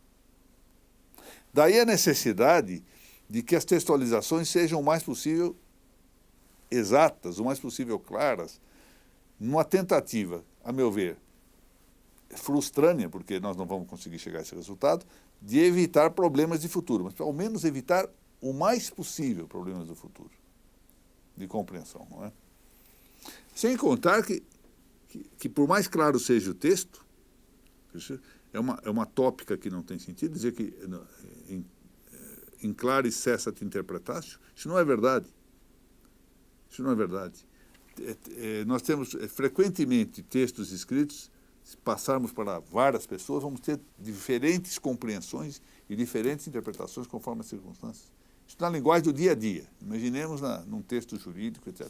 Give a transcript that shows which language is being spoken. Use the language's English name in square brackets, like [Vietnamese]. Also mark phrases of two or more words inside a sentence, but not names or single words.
[Portuguese] Daí a necessidade de que as textualizações sejam o mais possível exatas, o mais possível claras, numa tentativa, a meu ver, frustrânea, porque nós não vamos conseguir chegar a esse resultado, de evitar problemas de futuro, mas ao menos evitar o mais possível problemas do futuro, de compreensão, não é? Sem contar que por mais claro seja o texto, é uma tópica que não tem sentido, dizer que [Latin] in clare cessat interpretatio, [Portuguese] isso não é verdade. Isso não é verdade. Nós temos frequentemente textos escritos, se passarmos para várias pessoas, vamos ter diferentes compreensões e diferentes interpretações conforme as circunstâncias. Isso na linguagem do dia a dia. Imaginemos num texto jurídico, etc.